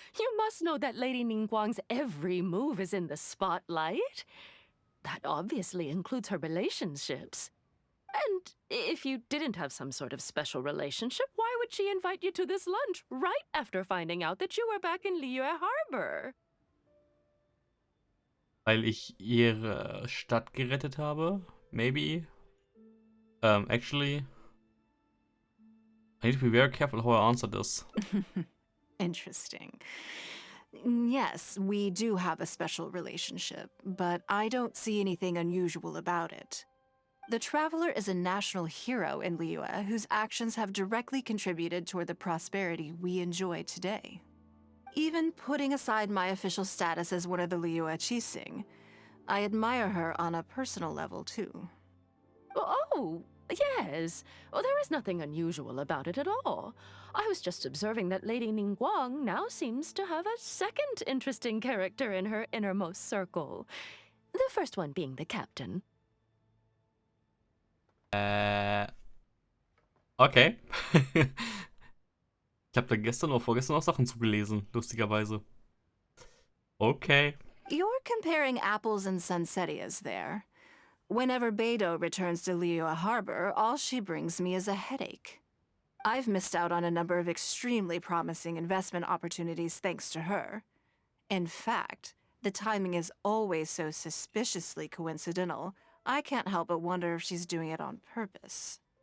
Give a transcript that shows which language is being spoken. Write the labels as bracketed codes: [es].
[en] You must know that Lady Ningguang's every move is in the spotlight. That obviously includes her relationships. And if you didn't have some sort of special relationship, why would she invite you to this lunch right after finding out that you were back in Liyue Harbor? [de] Weil ich ihre Stadt gerettet habe? [en] Maybe? Actually, I need to be very careful how I answer this. Interesting. Yes, we do have a special relationship, but I don't see anything unusual about it. The Traveler is a national hero in Liyue whose actions have directly contributed toward the prosperity we enjoy today. Even putting aside my official status as one of the Liyue Qixing, I admire her on a personal level too. Oh, yes. Well, there is nothing unusual about it at all. I was just observing that Lady Ningguang now seems to have a second interesting character in her innermost circle. The first one being the captain. Okay. [de] Ich habe da gestern oder vorgestern auch Sachen zugelesen, lustigerweise. [en] Okay. You're comparing apples and sunsettias there. Whenever Beidou returns to Liyue Harbor, all she brings me is a headache. I've missed out on a number of extremely promising investment opportunities thanks to her. In fact, the timing is always so suspiciously coincidental, I can't help but wonder if she's doing it on purpose.